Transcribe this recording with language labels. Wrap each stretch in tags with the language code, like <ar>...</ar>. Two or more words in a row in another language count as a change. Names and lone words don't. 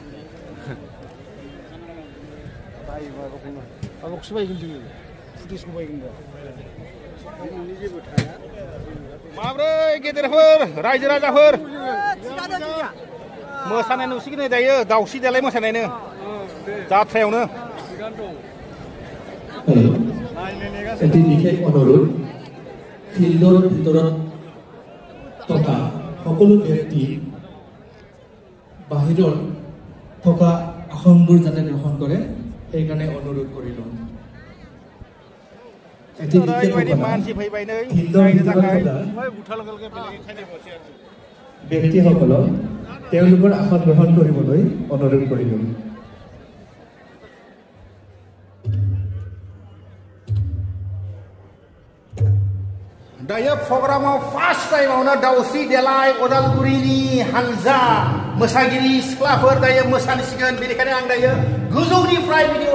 <brx>आबौखौसो बायगोन जोङो फुटेजखौ बायगोन दा नोंनि जेबो थाया माब्रै गेदेरफोर रायजो राजाफोर मोसानाय नुसिगोन नै दायो दाउस्रि देलाय मोसानायनो जाथ्रायावनो</brx> <as>এটি বিশেষ অনুৰোধ ফিল্ডৰ ভিতৰত থকা সকলো ব্যক্তি বাহিৰত থকা আসনবোৰ যাতে গ্ৰহণ কৰে সেইকাৰণে অনুৰোধ কৰিলোঁ এটি বিশেষ</as> <brx>मानसि फैबाय नै</brx> <as>ফিল্ডৰ ভিতৰত থকা ব্যক্তিসকলক তেওঁলোকৰ আসন গ্ৰহণ কৰিবলৈ অনুৰোধ কৰিলোঁ</as> <brx>दायो प्रग्रामाव फार्स्ट टाइमावनो दाउस्रि देलाय उदालगुरिनि हानजा मोसागिरि सिख्लाफोर दायो मोसानोसिगोन बेनिखायनो आं दायो गोजौनिफ्राय भिडिअ</brx>